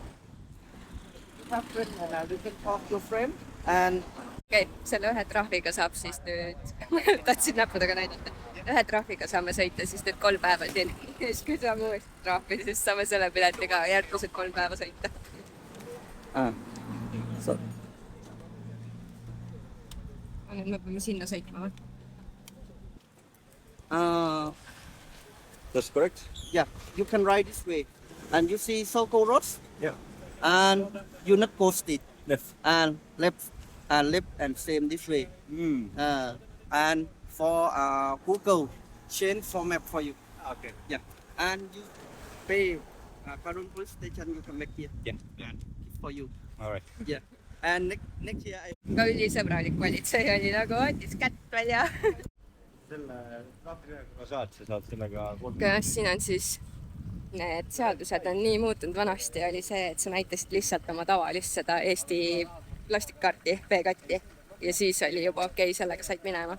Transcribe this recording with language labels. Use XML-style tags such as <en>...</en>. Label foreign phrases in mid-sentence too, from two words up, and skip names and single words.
<et>Okei, selle ühe trahviga saab siis nüüd, tahtsin näppudega näidata, ühe trahviga saame sõita siis nüüd 3 päeva siin. Ja siis kui saame uuesti trahvi, siis saame selle piletiga järgmised 3 päeva sõita. Nüüd me peame sinna sõitma või?</et> <en>That's correct? Yeah, you can ride this way. And you see Soko Road? Yeah. And you not go straight. Left. And left and same this way. And for Google, change format for you. Okay. Yeah. And you pay Karon police station, you can make here. Yeah. It's for you. All right. Yeah. And next year I...</en> <et>Ka ülisõbralik politsei oli nagu ootis kätt välja. Selle trahvireaga saad sellega... Kas siin on siis need seadused on nii muutunud, vanasti oli see, et sa näitasid lihtsalt oma tavalist seda Eesti plastikkaarti, B-katti ja siis oli juba okei, sellega said minema.</et>